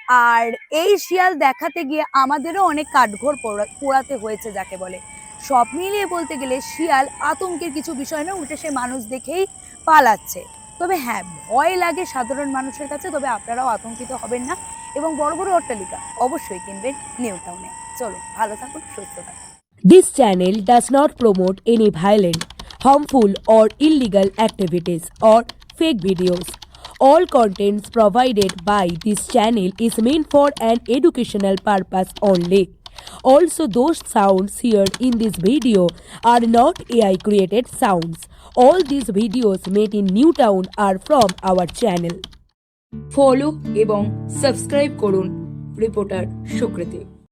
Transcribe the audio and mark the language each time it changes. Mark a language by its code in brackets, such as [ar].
[bn] আর এই শিয়াল দেখাতে গিয়ে আমাদেরও অনেক কাঠঘর পোড়াতে হয়েছে যাকে বলে। সব মিলিয়ে বলতে গেলে শিয়াল আতঙ্কের কিছু বিষয় না, উল্টে সে মানুষ দেখেই পালাচ্ছে। তবে হ্যাঁ, ভয় লাগে সাধারণ মানুষের কাছে, তবে আপনারাও আতঙ্কিত হবেন না। এবং বড় বড় অট্টালিকা অবশ্যই কিনবেন নিউ টাউনে। চলো, ভালো থাকুন, সুস্থ থাকুন। [en] This channel does not promote any violent, harmful, or illegal activities or fake videos. All contents provided by this channel is meant for an educational purpose only. Also, those sounds heard in this video are not AI created sounds. All these videos made in Newtown are from our channel. [bn] Follow এবং subscribe করুন reporter সুকৃতি।